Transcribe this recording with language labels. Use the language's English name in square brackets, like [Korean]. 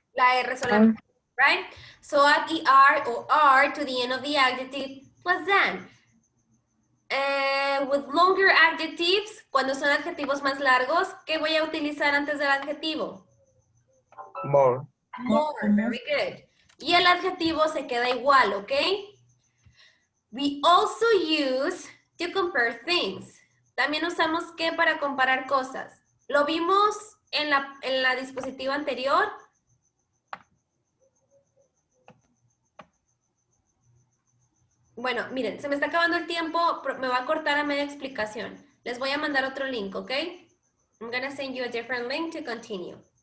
[Spanish] La R solamente, [English] right? So add ER or R to the end of the adjective plus than. With longer adjectives, [Spanish] cuando son adjetivos más largos, ¿qué voy a utilizar antes del adjetivo? [English] More. More, very good. [Spanish] Y el adjetivo se queda igual, ¿ok? [English] We also use to compare things. [Spanish] También usamos ¿qué para comparar cosas? ¿Lo vimos en la dispositiva anterior? Bueno, miren, se me está acabando el tiempo, me va a cortar a media explicación. Les voy a mandar otro link, ¿ok? [English] I'm gonna send you a different link to continue.